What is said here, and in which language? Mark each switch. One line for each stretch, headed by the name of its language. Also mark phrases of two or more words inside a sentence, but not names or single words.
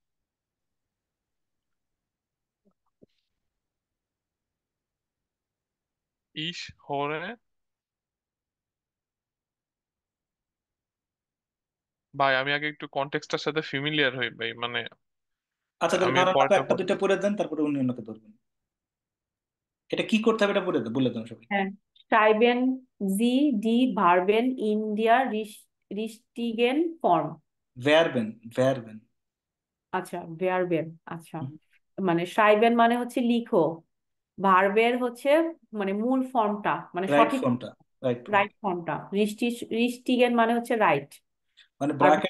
German: Ich höre,
Bangla: ভাই আমি আগে একটু কনটেক্সটার সাথে ফ্যামিলিয়ার হই ভাই, মানে আচ্ছা, তাহলে আমি ধরেন আপনি পরেরটা একটা পড়ি। দুইটা পড়ে দেন, তারপরে উনি অন্যকে ধরবেন। এটা কি করতে হবে এটা পড়ে দেন, বলে দেন সবাই। হ্যাঁ,
German: schreiben Sie die Verben in der richtigen Form? Verben, Verben.
Bangla: আচ্ছা, verben। আচ্ছা, মানে schreiben মানে হচ্ছে লিখো, ভার্বের হচ্ছে মানে মূল ফর্মটা, মানে
English: রাইট
Bangla: সঠিক ফর্মটা,
English: right form.
Bangla: রাইট ফর্মটা। রিস্টিগেন মানে হচ্ছে রাইট। মানে আর ব্র্যাকেটে